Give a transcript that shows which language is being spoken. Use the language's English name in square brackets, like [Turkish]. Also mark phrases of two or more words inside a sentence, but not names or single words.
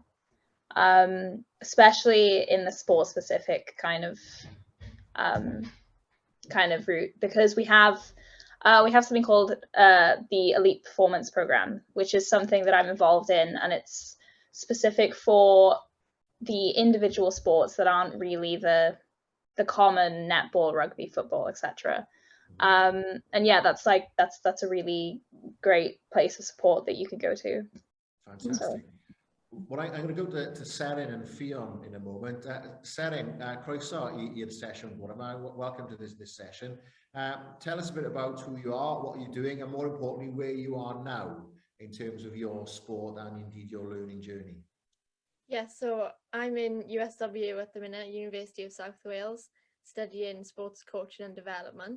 [English] Especially in the sport specific kind of route, because we have something called the Elite Performance Program, which is something that I'm involved in, and it's specific for the individual sports that aren't really the common netball, rugby, football, etc. And yeah, that's a really great place of support that you could go to. Fantastic. So. Well, I'm going to go to Seren and Ffion in a moment. [Welsh] Seren, croeso i'r session. [English] Welcome to this session. Tell us a bit about who you are, what you're doing, and more importantly, where you are now in terms of your sport and indeed your learning journey. Yeah, so I'm in USW at the minute, University of South Wales, studying sports coaching and development.